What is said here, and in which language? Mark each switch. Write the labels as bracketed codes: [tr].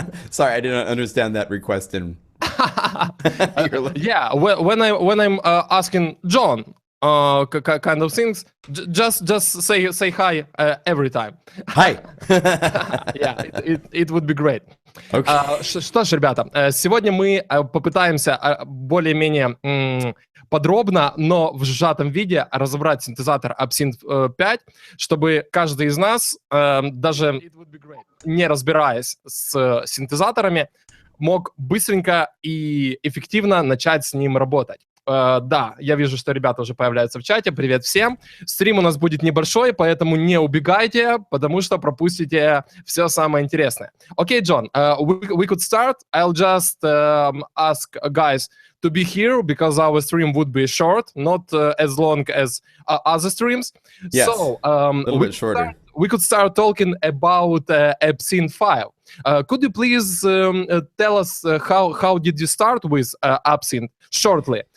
[en] Sorry, I didn't understand that request in. Yeah, when I'm asking John kind of things, just say hi every time. Hi. Yeah, it would be great. Okay. [ru] Что ж, ребята, сегодня мы попытаемся более-менее подробно, но в сжатом виде разобрать синтезатор Absynth 5, чтобы каждый из нас, даже не разбираясь с синтезаторами, мог быстренько и эффективно начать с ним работать. Да, я вижу, что ребята уже появляются в чате. Привет всем. Стрим у нас будет небольшой, поэтому не убегайте, потому что пропустите все самое интересное. [en] Okay, John, we could start. I'll just ask guys to be here because our stream would be short, not as long as other streams. Yes, so, a little bit shorter. We could start talking about Absynth 5. Could you please tell us how did you start with Absynth shortly?